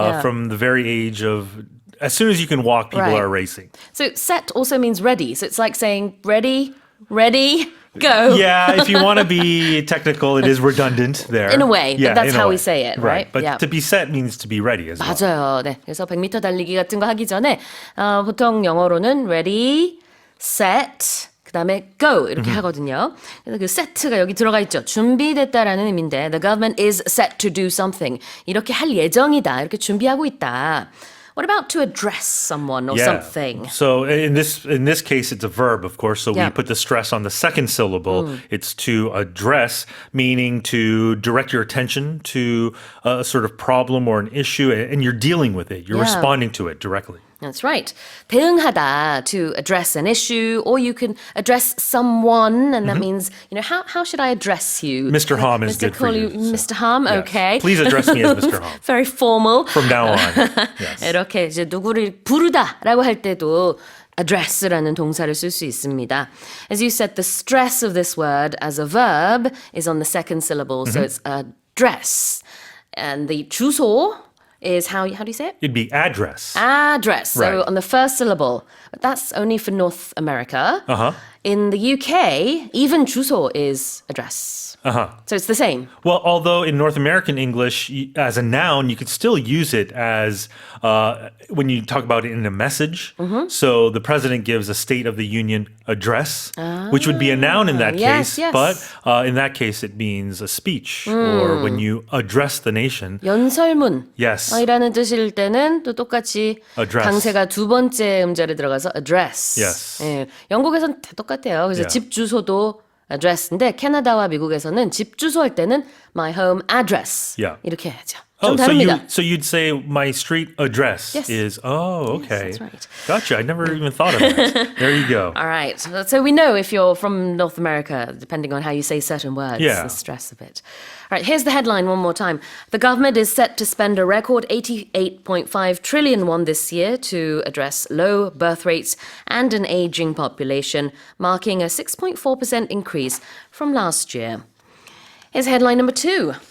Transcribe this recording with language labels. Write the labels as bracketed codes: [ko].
[en] From the very age of, as soon as you can walk, people are racing. So set also means ready. So it's like saying ready, go. Yeah, if you want to be technical, it is redundant there. In a way, but that's how we say it, right? But to be set means to be ready as well. [ko] 맞아요. 네. 그래서 100m 달리기 같은 거 하기 전에 보통 영어로는 [en] ready, set, [ko] 그다음에 [en] go [ko] 이렇게 하거든요. 그래서 그 set가 여기 들어가 있죠. 준비됐다라는 의미인데 [en] the government is set to do something. [ko] 이렇게 할 예정이다. 이렇게 준비하고 있다. [en] What about to address someone or something? So in this case, it's a verb, of course. So we put the stress on the second syllable. It's to address, meaning to direct your attention to a sort of problem or an issue, and you're dealing with it. You're responding to it directly. That's right. 대응하다, to address an issue, or you can address someone, and that means, how should I address you? Mr. Hom is good for you. Mr. Hom, yes. okay. Please address me as Mr. Hom. Very formal. From now on. Yes. [ko] 이렇게 이제 누구를 부르다라고 할 때도 address라는 동사를 쓸 수 있습니다. [en] As you said, the stress of this word as a verb is on the second syllable, so it's address. And the 주소 is how do you say it? It'd be address. Address. Right. So on the first syllable. But that's only for North America. In the UK, even 주소 is address. So it's the same. Well, although in North American English, as a noun, you could still use it as when you talk about it in a message. So the president gives a State of the Union address, which would be a noun in that case. Yes. But in that case, it means a speech or when you address the nation. [ko] 연설문. [en] Yes. [ko] 이라는 뜻일 때는 또 똑같이 [en] address. [ko] 강세가 두 번째 음절에 들어가서 address. [en] Yes. [ko] 예, 영국에서는 다 똑같아요. 그래서 집 주소도 address인데 캐나다와 미국에서는 집 주소 할 때는 [en] my home address [ko] 이렇게 해야죠. 좀 다릅니다. [en] So you'd say my street address is, okay. Yes, that's right. Gotcha. I never even thought of that. There you go. All right. So we know if you're from North America, depending on how you say certain words, the stress of it. All right, here's the headline one more time. The government is set to spend a record 88.5 trillion won this year to address low birth rates and an aging population, marking a 6.4% increase from last year. Here's headline number 2.